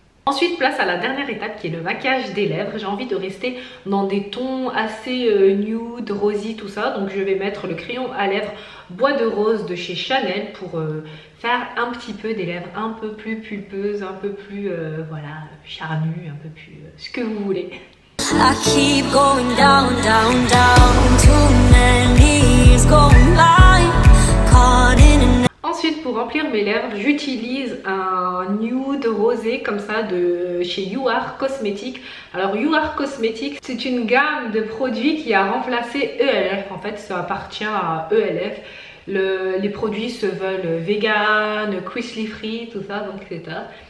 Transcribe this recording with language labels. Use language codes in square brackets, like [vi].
[fr] Ensuite, place à la dernière étape qui est le maquillage des lèvres. J'ai envie de rester dans des tons assez nude, rosy, tout ça. Donc je vais mettre le crayon à lèvres Bois de Rose de chez Chanel pour faire un petit peu des lèvres un peu plus pulpeuses, un peu plus voilà, charnues, un peu plus ce que vous voulez. [en] I keep going down, down, down, too many years going by, caught in a... [fr] Ensuite, pour remplir mes lèvres, j'utilise un nude rosé comme ça de chez You Are Cosmetics. Alors You Are Cosmetics, c'est une gamme de produits qui a remplacé ELF. En fait, ça appartient à ELF. Les produits se veulent vegan, cruelty free, tout ça, donc c'est ça.